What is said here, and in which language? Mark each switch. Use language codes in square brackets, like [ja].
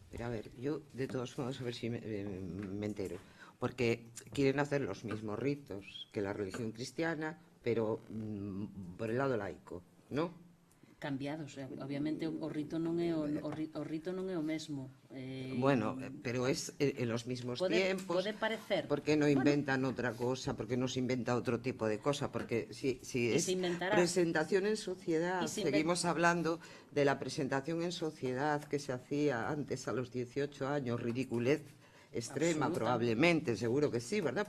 [es] Pero a ver, yo de todos modos, a ver si me entero, porque quieren hacer los mismos ritos que la religión cristiana, pero por el lado laico, ¿no? [gl] Cambiados, obviamente o rito non é o rito non é o mesmo. [es] Bueno, pero es en los mismos tiempos. [gl] Pode parecer. [es] ¿Por qué no inventan otra cosa? ¿Por qué no se inventa otro tipo de cosa? Porque si es presentación en sociedad, seguimos hablando de la presentación en sociedad que se hacía antes a los 18 años, ridiculez extrema, probablemente, seguro que sí, ¿verdad?